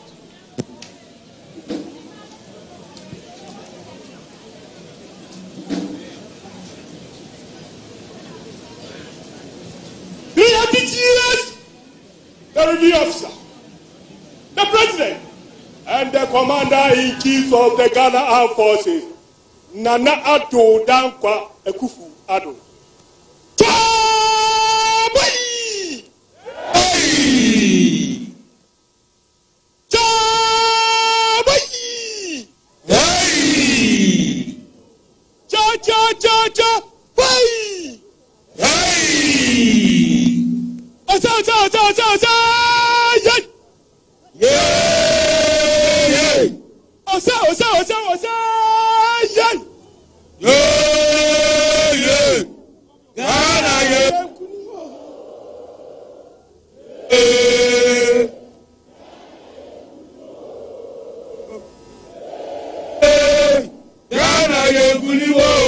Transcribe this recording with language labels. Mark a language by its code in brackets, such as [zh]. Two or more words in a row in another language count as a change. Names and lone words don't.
[en] The review officer, the president, and the commander-in-chief of the Ghana Armed Forces, Nana Addo Dankwa Ekufu Addo. Chabai! Hey! Chabai! Hey! Cha cha cha cha! Hey! Hey! Osa osa osa osa osa! Yay! Yay! Osa osa osa osa! Yay! Yay! Ghana yay! Ghana yay kuliwo!